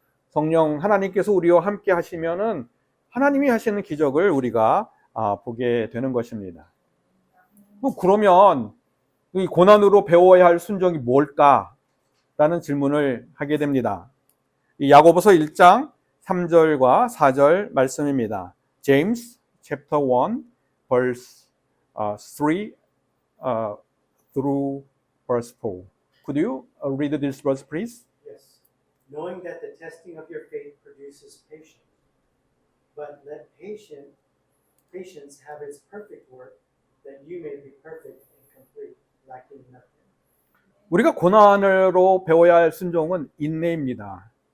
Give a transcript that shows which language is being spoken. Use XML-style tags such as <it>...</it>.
<ko>성령 하나님께서 우리와 함께 하시면은 하나님이 하시는 기적을 우리가 보게 되는 것입니다. 그러면 이 고난으로 배워야 할 순종이 뭘까? 라는 질문을 하게 됩니다. 이 야고보서 1장 3절과 4절 말씀입니다.</ko> <en>James chapter 1 verse 3 through verse 4. Could you read this verse please? Yes. knowing that the testing of your faith produces patience. But let patience have its perfect work, that you may be perfect and complete, lacking nothing.</en> <ko>우리가 고난으로 배워야 할 순종은 인내입니다.</ko>